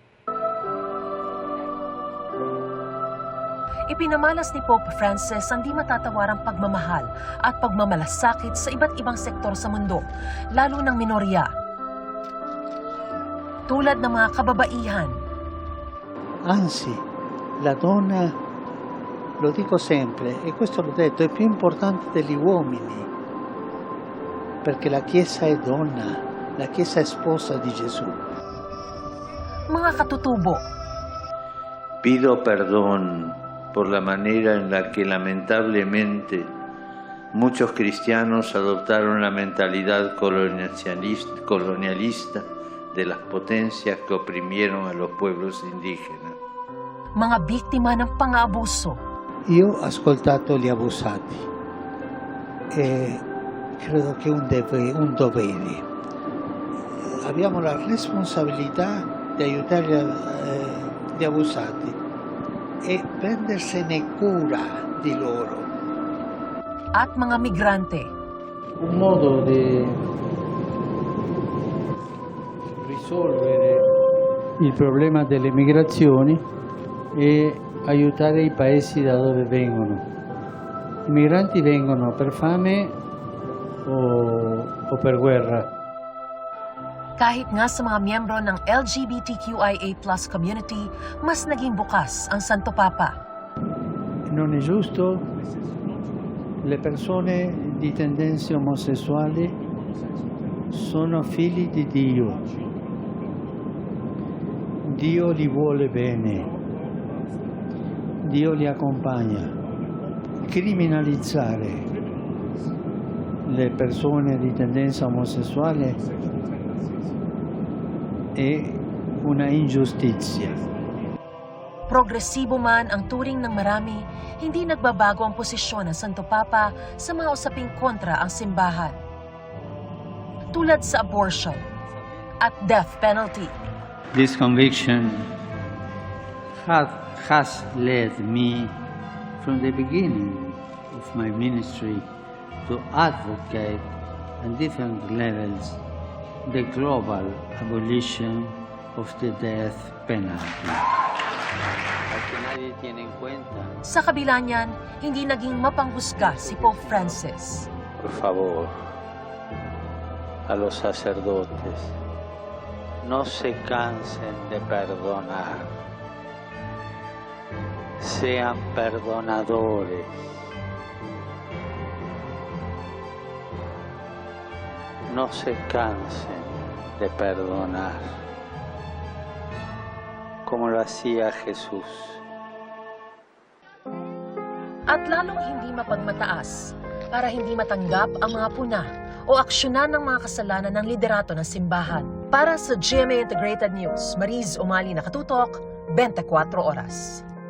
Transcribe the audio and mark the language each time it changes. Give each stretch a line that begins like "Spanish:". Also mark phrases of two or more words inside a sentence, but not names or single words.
Filipino: Ipinamalas ni Pope Francis ang di matatawarang pagmamahal at pagmamalasakit sa iba't ibang sektor sa mundo, lalo ng minorya. Tulad ng mga kababaihan.
Italian: Anzi, la donna, lo dico sempre, e questo l'ho detto, è più importante degli uomini, perché la Chiesa è donna, la Chiesa è sposa di Gesù.
Filipino: Mga katutubo.
Spanish: Pido perdón por la manera en la que lamentablemente muchos cristianos adoptaron la mentalidad colonialista de las potencias que oprimieron a los pueblos indígenas.
Filipino: Mga biktima ng pang-aabuso.
Italian: Io ho ascoltato gli abusati e credo che è un dovere. Abbiamo la responsabilità di aiutare gli abusati e prendersene cura di loro.
Filipino: At mga migrante.
Italian: Un modo di risolvere il problema delle migrazioni è aiutare i paesi da dove vengono. I migranti vengono per fame o per guerra.
Filipino: Kahit nga sa mga miyembro ng LGBTQIA+ community, mas naging bukas ang Santo Papa.
Italian: Non è giusto, le persone di tendenze omosessuali sono figli di Dio. Dio li vuole bene, Dio li accompagna. Criminalizzare le persone di tendenza omosessuale è una ingiustizia.
Filipino: Progresibo man ang turing ng marami, hindi nagbabago ang posisyon ng Santo Papa sa mga usaping kontra ang simbahan. Tulad sa abortion at
English: death penalty. This conviction has led me from the beginning of my ministry to advocate on different levels the global abolition of the death penalty.
Filipino: Sa kabila niyan, hindi naging mapanghusga si Pope Francis.
Spanish: Por favor, a los sacerdotes, no se cansen de perdonar. Sean perdonadores. No se cansen de perdonar, como lo hacía Jesús.
Filipino: At lalong hindi mapagmataas para hindi matanggap ang mga puna o aksyonan ng mga kasalanan ng liderato ng simbahan. Para sa GMA Integrated News, Mariz Umali, nakatutok, 24 oras.